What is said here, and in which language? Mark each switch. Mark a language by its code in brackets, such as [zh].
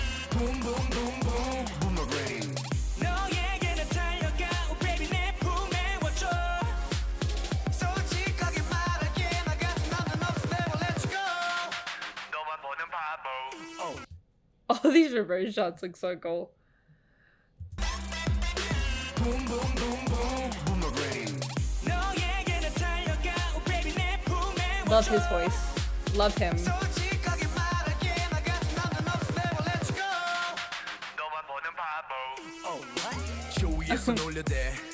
[en] Boom boom boom boom. Boomerang. [ko] 너에게 나 달려가, [en] oh baby [ko] 내 품에 와줘. 솔직하게 말할게, 나 같은 남자는 없어, [en] never let you go. [ko] 너만 보는 바보. [en] all these reverse shots look so cool. Boom boom boom boom. Boomerang. [ko] 너에게 나 달려가, [en] oh baby [ko] 내 품에 [en] Love [ko] 와줘. [en] his voice. Love him. [ko] 솔직하게 말할게, 나 같은 남자는 없어, [en] never let you go. [ko] 너만 보는 바보. 쇼 위에서 놀려대.